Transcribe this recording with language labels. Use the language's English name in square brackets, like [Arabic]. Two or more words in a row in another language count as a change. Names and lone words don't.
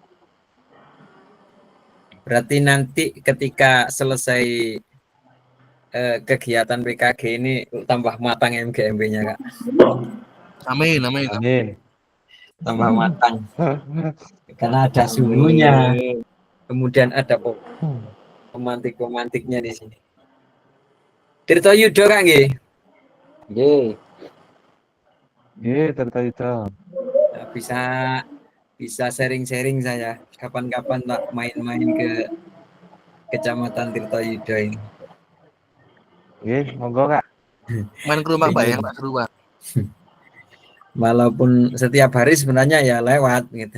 [Indonesian] Berarti nanti ketika selesai kegiatan PKG ini tambah matang MGMB-nya Kak. Amin, amin. Amin. Tambah matang. Karena ada suhunya. Kemudian ada pemantik-pemantiknya di sini. Tirto Yudo Kak nggih? Nggih. Nggih, Tirto Yudo. Bisa bisa sharing-sharing saya. Kapan-kapan tak main-main ke Kecamatan Tirtoyudo ini. Oke, monggo Kak. Main ke rumah Pak ya, Pengen. Pak seru Pak. Walaupun setiap hari sebenarnya ya lewat gitu.